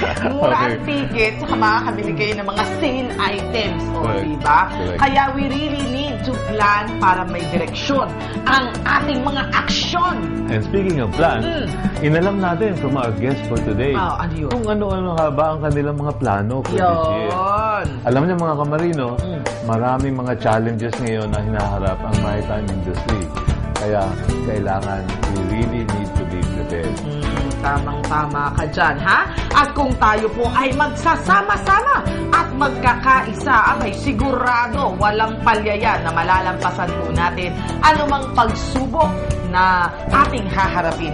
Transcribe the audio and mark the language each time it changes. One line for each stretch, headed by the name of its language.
Filipino: Mura ang ticket, saka makakabili kayo ng mga sale items. O, diba? Kaya
English: we really need to plan
Filipino: para may direksyon ang ating mga aksyon.
English: And speaking of plan,
Filipino: inalam natin
English: from our guest for today
Filipino: ano yun? kung ano-ano nga ba ang kanilang mga plano
English: for this year.
Filipino: Alam niyo mga kamarino, maraming mga challenges ngayon na hinaharap ang maritime industry. Kaya kailangan
English: we really need to be prepared.
Filipino: Tamang-tama ka dyan, ha? At kung tayo po ay magsasama-sama at magkakaisa, abay sigurado walang palyaya na malalampasan po natin anumang pagsubok na ating haharapin.